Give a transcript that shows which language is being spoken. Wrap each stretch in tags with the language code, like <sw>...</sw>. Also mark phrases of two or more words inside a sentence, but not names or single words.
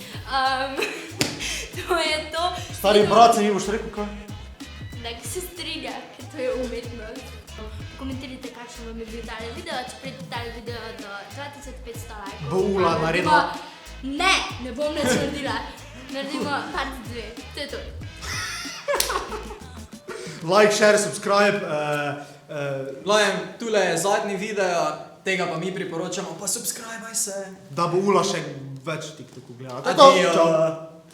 <sl>To je to. stari brat, se mi boš rekel kaj? Da se strinja, ker to je umetnost. Komentirajte, kakšen vam je bil tale video, če pridete tale video do 2500 lajkov. Bo Ula pa naredila. Ne bom nič naredila. Naredimo part 2, to je to.</sl> <en>Like, share, subscribe.</en> <sl>Glavnem, tule je zadnji video, tega pa mi priporočamo, pa subscribaj se. Da bo Ula še več TikToku gledala. Adijo. Čau.</sl>